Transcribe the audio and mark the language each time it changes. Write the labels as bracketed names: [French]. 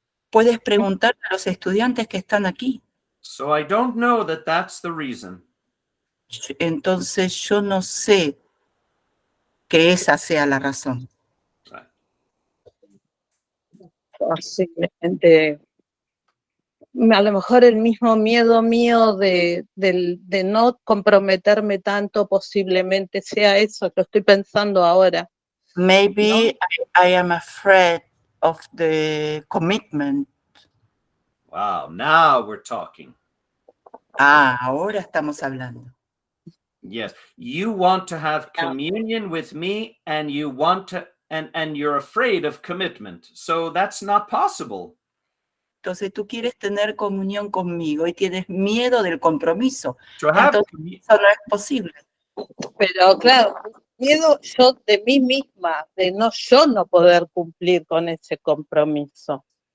[Spanish] Puedes preguntar a los estudiantes que están aquí. [English] So I don't know that that's the reason. [Spanish] Entonces yo no sé que esa sea la razón. [English] Right. [Spanish] Posiblemente, a lo mejor el mismo miedo mío de no comprometerme tanto, posiblemente sea eso, lo estoy pensando ahora. [English] Maybe I am afraid of the commitment. Wow, now we're talking. [Spanish] Ahora estamos hablando. [English] Yes, you want to have communion with me and you want to, and you're afraid of commitment. So that's not possible. [Spanish] Entonces tú quieres tener comunión conmigo y tienes miedo del compromiso. [English] To have [Spanish] Entonces eso no es posible. Pero claro, miedo yo de mí misma, de yo no poder cumplir con ese compromiso.